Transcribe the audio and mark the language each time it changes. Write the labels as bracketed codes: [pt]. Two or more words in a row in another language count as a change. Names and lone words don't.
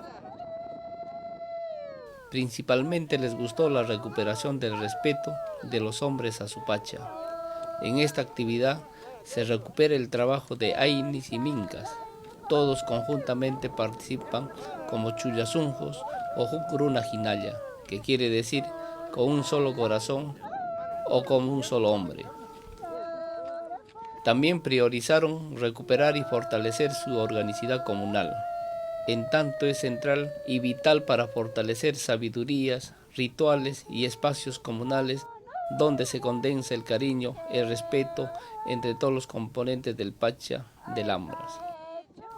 [es] Principalmente les gustó la recuperación del respeto de los hombres a su pacha. En esta actividad se recupera el trabajo de ainis y mincas. Todos conjuntamente participan como chullasunjos o [qu] jucuruna jinaya, [es] que quiere decir con un solo corazón o como un solo hombre. También priorizaron recuperar y fortalecer su organicidad comunal. En tanto es central y vital para fortalecer sabidurías, rituales y espacios comunales donde se condensa el cariño, el respeto entre todos los componentes del Pacha de Lámaras.